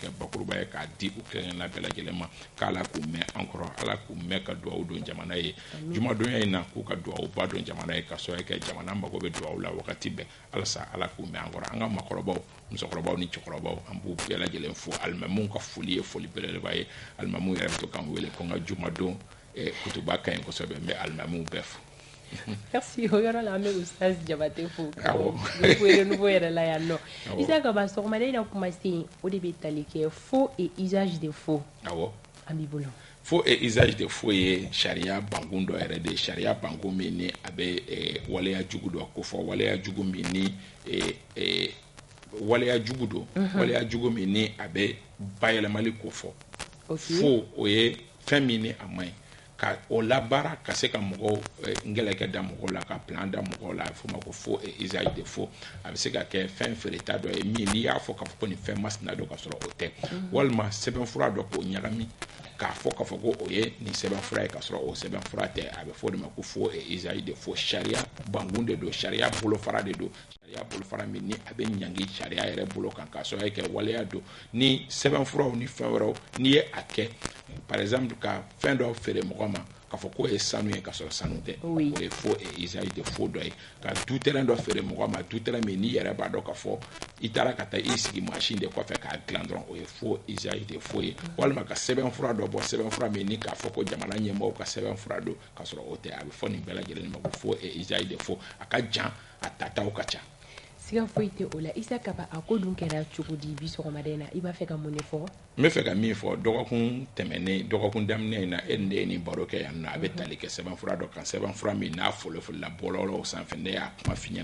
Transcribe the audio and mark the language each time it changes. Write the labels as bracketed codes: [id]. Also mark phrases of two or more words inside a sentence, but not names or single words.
[bm] kɛ bakuruba ye k'a di u kɛrɛnkɛrɛnna bɛɛ lajɛlen ma k'ala k'u mɛn an kɔrɔ ala k'u mɛn ka dugawu don jamana ye jumadonya in na k'u ka dugawu ba don jamana ye ka sɔrɔ kɛ jamana mago bɛ dugawu la wagati bɛɛ alasa ala k'u mɛn an kɔrɔ an ka makɔrɔbaw musokɔrɔbaw ni cɛkɔrɔbaw an b'u bɛɛ lajɛlen fo alimamiw ka foli ye foli belebeleba ye alimamiw yɛrɛ bɛ to k'an wele ko n ka jumadon kutuba ka ɲi kosɛbɛ n bɛ alimamiw bɛɛ fo. Merci o yɔrɔ la an bɛ Ustaz Jabate fo nouveau yɛrɛ la yan nɔ Isaka ba sɔgɔmada in na kuma se o de bɛ tali kɛ [fr] faux et usage de faux [bm] an b'i bolo. [fr] Faux et usage de faux [bm] ye sariya bankun dɔ yɛrɛ de sariya bankun min ni a bɛ waleya jugu dɔ ko fɔ waleya jugu min ni waleya jugu don waleya jugu min ni a bɛ bayɛlɛmali ko fɔ faux o ye fɛn min ni a man ɲi ka o labaara ka se ka mɔgɔw ngɛlɛkɛ da mɔgɔw la ka plan da mɔgɔw la a bɛ fɔ ma ko [fr] faux et usage de faux [bm] a bɛ se ka kɛ fɛn feereta dɔ ye min n'i y'a fɔ k'a fɔ ko nin fɛn masina dɔ ka sɔrɔ o tɛ walima sɛbɛnfura dɔ k'o ɲagami k'a fɔ k'a fɔ ko o ye nin sɛbɛnfura ye ka sɔrɔ o sɛbɛnfura tɛ a bɛ fɔ o de ma ko [fr] faux et usage de faux [bm] sariya bankun de don sariya bolofara de don sariya bolofara min ni a bɛ ɲangi sariya yɛrɛ bolo kan k'a sɔrɔ kɛ waleya don ni sɛbɛnfuraw ni fɛn wɛrɛw n'i ye a kɛ [fr] par exemple [bm] ka fɛn dɔ feere mɔgɔ ma k'a fɔ k'o ye sanu ye ka sɔrɔ sanu tɛ o ye faux et usage de faux dɔ ye ka [fr] du terrain [bm] dɔ feere mɔgɔ ma du terrain min n'i yɛrɛ b'a dɔn k'a fɔ i taara ka taa i sigi machine de kɔfɛ k'a dilan dɔrɔn o ye [fr] faux usage de faux [bm] ye walima ka sɛbɛnfura dɔ bɔ sɛbɛnfura min ni k'a fɔ ko jamana ɲɛmɔgɔw ka sɛbɛnfura don ka sɔrɔ o tɛ a bɛ fɔ nin bɛɛ lajɛlen ma ko [fr] faux et usage de faux [bm] a ka jan a tataw ka ca. Siga foyi tɛ o la Isaka ba a ko dun kɛra cogo di bi sɔgɔmada in na i b'a fɛ ka mun de fɔ. n bɛ fɛ ka min fɔ dɔgɔkun tɛmɛnen dɔgɔkun daminɛ in na e ni ne ye nin baro kɛ yan nɔ a bɛ tali kɛ sɛbɛnfura dɔ kan sɛbɛnfura min n'a fɔlɔfɔlɔla bɔlɔlɔw sanfɛ ne y'a kuma f'i ɲɛna